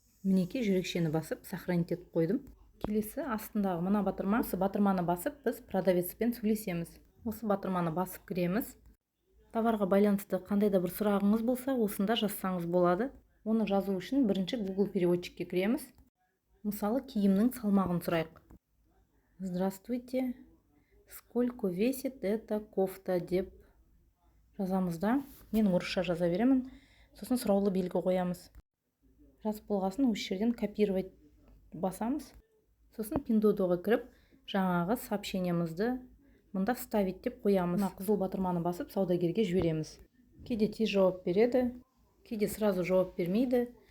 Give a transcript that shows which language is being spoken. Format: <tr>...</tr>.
<kk>Мінекей жүрекшені басып сохранить етіп қойдым. Келесі астындағы мына батырма. Осы батырманы басып біз продавецпен сөйлесеміз. Осы батырманы басып кіреміз. Товарға байланысты қандай да бір сұрағыңыз болса, осында жазсаңыз болады. Оны жазу үшін бірінші Google переводчикке кіреміз. Мысалы, киімнің салмағын сұрайық.</kk> <ru>Здравствуйте, сколько весит эта кофта</ru> <kk>деп жазамыз да. Мен орысша жаза беремін. Сосын сұраулы белгі қоямыз. Жазып болғасын осы жерден копировать басамыз. Сосын Pinduoduo'ға кіріп, жаңағы сообщениемізді мында вставить деп қоямыз. Мына қызыл батырманы басып саудагерге жібереміз. Кейде тез жауап береді, кейде сразу жауап бермейді.</kk>